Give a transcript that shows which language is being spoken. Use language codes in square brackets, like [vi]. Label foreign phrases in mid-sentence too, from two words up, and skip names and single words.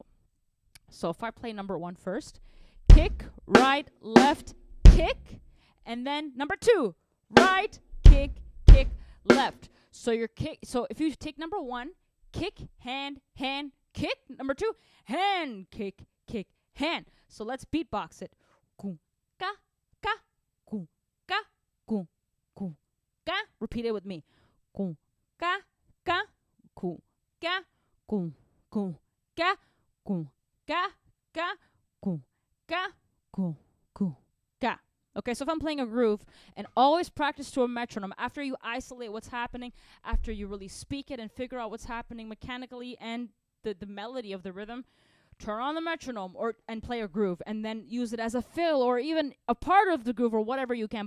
[en] So if I play number 1 first, kick, right, left, kick, and then number 2, right, kick, kick, left. So if you take number 1, kick, hand, kick. Number 2, hand, kick, hand. So let's beatbox it. Ku, ka, ka, ku, ka, ku, ku, ka. Repeat it with me. Ku, ka, ka, ku, ka, ku, ku, ka, ku, ka, ka, ku, ka, ku, ku, ka. Okay, so if I'm playing a groove, and always practice to a metronome, after you isolate what's happening, after you really speak it and figure out what's happening mechanically and the melody of the rhythm, turn on the metronome and play a groove, and then use it as a fill or even a part of the groove or whatever you can.